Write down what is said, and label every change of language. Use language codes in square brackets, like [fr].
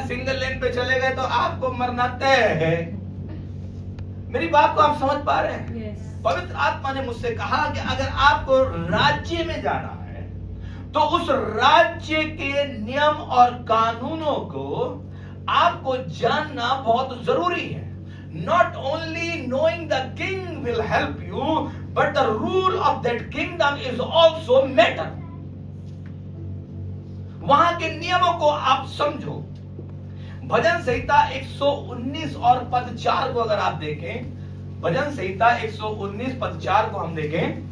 [hi] Single lane पे चले गए तो आपको मरना तय है। मेरी बात को आप समझ पा रहे हैं? पवित्र आत्मा ने मुझसे कहा कि अगर आपको राज्य में जाना है तो उस राज्य के नियम और कानूनों को आपको जानना बहुत जरूरी है। [en] Not only knowing the king will help you, but the rule of that kingdom is also matter. [hi] वहां के नियमों को आप समझो। भजन संहिता 119 और पद 4 को अगर आप देखें, भजन संहिता 119 पद 4 को हम देखें,